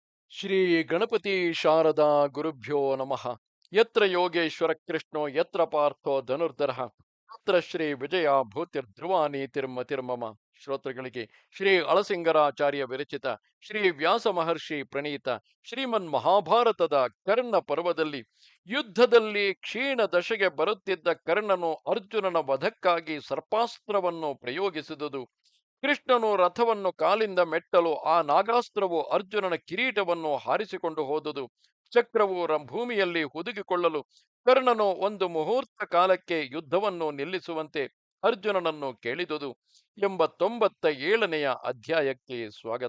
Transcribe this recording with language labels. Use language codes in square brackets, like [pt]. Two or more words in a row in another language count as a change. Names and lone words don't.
[sa] ಶ್ರೀ ಗಣಪತಿ ಶಾರದಾ ಗುರುಭ್ಯೋ ನಮಃ. ಯತ್ರ ಯೋಗೇಶ್ವರ ಕೃಷ್ಣೋ ಯತ್ರ ಪಾರ್ಥೋ ಧನುರ್ಧರಃ ತತ್ರ ಶ್ರೀ ವಿಜಯ ಭೂತಿರ್ಧ್ರುವ ನೀತಿರ್ಮತಿರ್ಮಮ. [kn] ಶ್ರೋತೃಗಳಿಗೆ ಶ್ರೀ ಅಳಸಿಂಗರಾಚಾರ್ಯ ವಿರಚಿತ ಶ್ರೀ ವ್ಯಾಸ ಮಹರ್ಷಿ ಪ್ರಣೀತ ಶ್ರೀಮನ್ ಮಹಾಭಾರತದ ಕರ್ಣ ಪರ್ವದಲ್ಲಿ ಯುದ್ಧದಲ್ಲಿ ಕ್ಷೀಣ ದಶೆಗೆ ಬರುತ್ತಿದ್ದ ಕರ್ಣನು ಅರ್ಜುನನ ವಧಕ್ಕಾಗಿ ಸರ್ಪಾಸ್ತ್ರವನ್ನು ಪ್ರಯೋಗಿಸಿದುದು, ಕೃಷ್ಣನು ರಥವನ್ನು ಕಾಲಿಂದ ಮೆಟ್ಟಲು ಆ ನಾಗಾಸ್ತ್ರವು ಅರ್ಜುನನ ಕಿರೀಟವನ್ನು ಹಾರಿಸಿಕೊಂಡು ಹೋದುದು, ಚಕ್ರವು ಭೂಮಿಯಲ್ಲಿ ಹುದುಗಿಕೊಳ್ಳಲು ಕರ್ಣನು ಒಂದು ಮುಹೂರ್ತ ಕಾಲಕ್ಕೆ ಯುದ್ಧವನ್ನು ನಿಲ್ಲಿಸುವಂತೆ ಅರ್ಜುನನನ್ನು ಕೇಳಿದುದು ಎಂಬ 97ನೆಯ ಅಧ್ಯಾಯಕ್ಕೆ ಸ್ವಾಗತ.